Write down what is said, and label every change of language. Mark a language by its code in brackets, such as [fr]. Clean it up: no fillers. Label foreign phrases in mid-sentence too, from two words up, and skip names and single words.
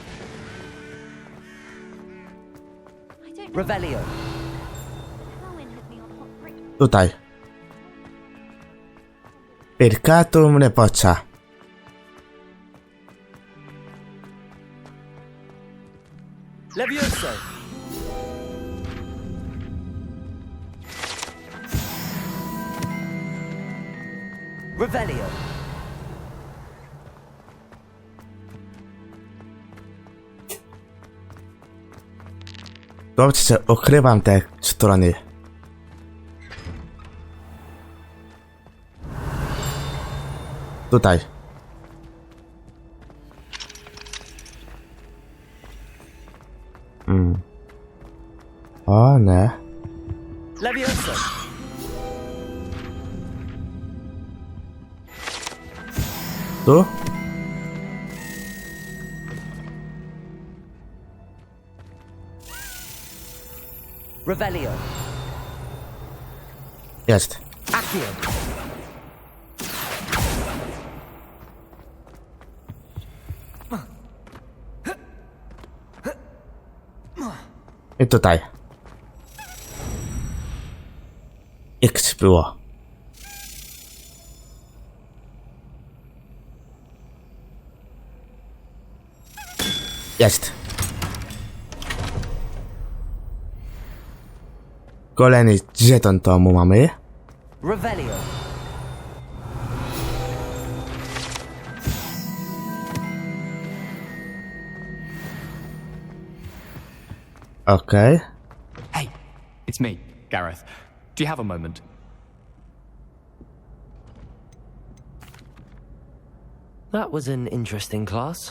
[pl] Revelio. Tutaj. Percatum repoccia. Levioso. Revelio. Dobrze, ukrywam te strony. Tutaj. O nie. Levioso. Tu? Revelio. Jest. Accio. I tutaj. X było. Jest. Kolejny żeton tomu mamy. Revelio. Okay. [en] Hey, it's me, Gareth. Do you have a moment? That was an interesting class.